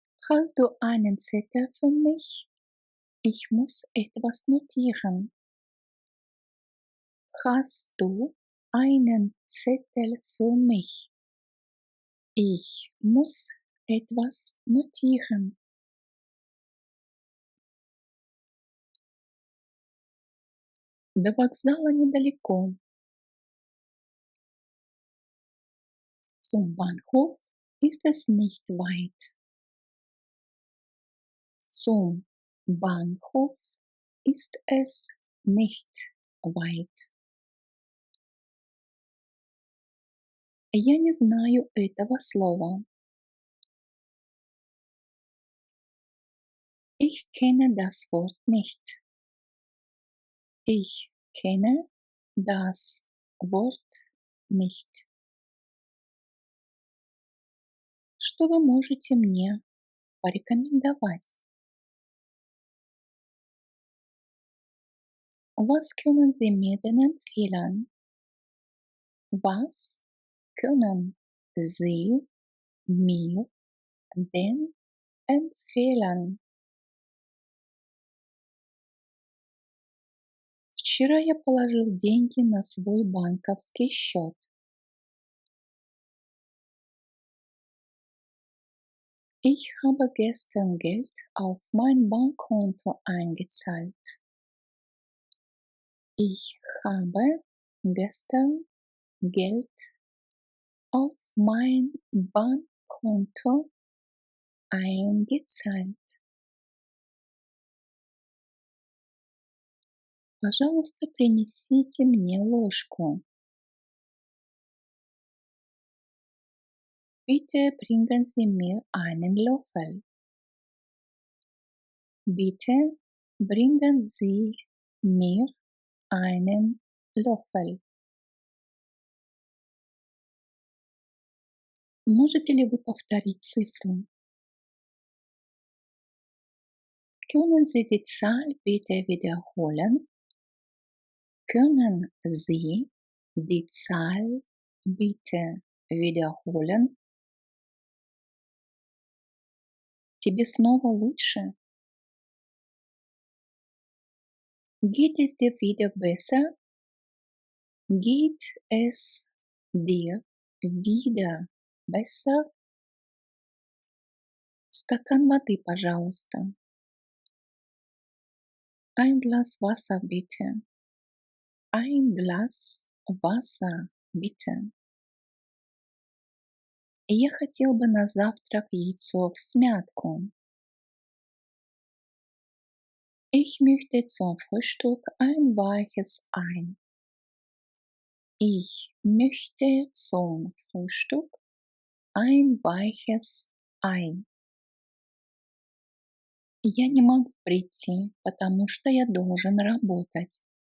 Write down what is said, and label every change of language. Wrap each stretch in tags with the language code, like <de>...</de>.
<de>Hast du einen Zettel für mich? Ich muss etwas notieren. Hast du einen Zettel für mich? Ich muss etwas notieren.</de> <ru>До вокзала недалеко.</ru> <de>Zum Bahnhof ist es nicht weit. Zum Bahnhof ist es nicht weit.</de> <ru>Я не знаю этого слова.</ru> <de>Ich kenne das Wort nicht. Ich kenne das Wort nicht.</de> <ru>Что вы можете мне порекомендовать?</ru> <de>Was können Sie mir denn empfehlen? Was können Sie mir denn empfehlen?</de> <ru>Вчера я положил деньги на свой банковский счет.</ru> <de>Ich habe gestern Geld auf mein Bankkonto eingezahlt. Ich habe gestern Geld auf mein Bankkonto eingezahlt.</de> <ru>Пожалуйста, принесите мне ложку.</ru> <de>Bitte bringen Sie mir einen Löffel. Bitte bringen Sie mir einen Löffel.</de> <ru>Можете ли вы повторить цифру?</ru> <de>Können Sie die Zahl bitte wiederholen? Können Sie die Zahl bitte wiederholen?</de> <ru>Тебе снова лучше?</ru> <de>Geht es dir wieder besser? Geht es dir wieder besser?</de> <ru>Стакан воды, пожалуйста.</ru> <de>Ein Glas Wasser, bitte. Ein Glas Wasser, bitte.</de> <ru>Я хотел бы на завтрак яйцо в смятку.</ru> <de>Ich möchte zum Frühstück ein weiches Ei. Ich möchte zum Frühstück ein weiches Ei.</de> <ru>Я не могу прийти, потому что я должен работать.</ru>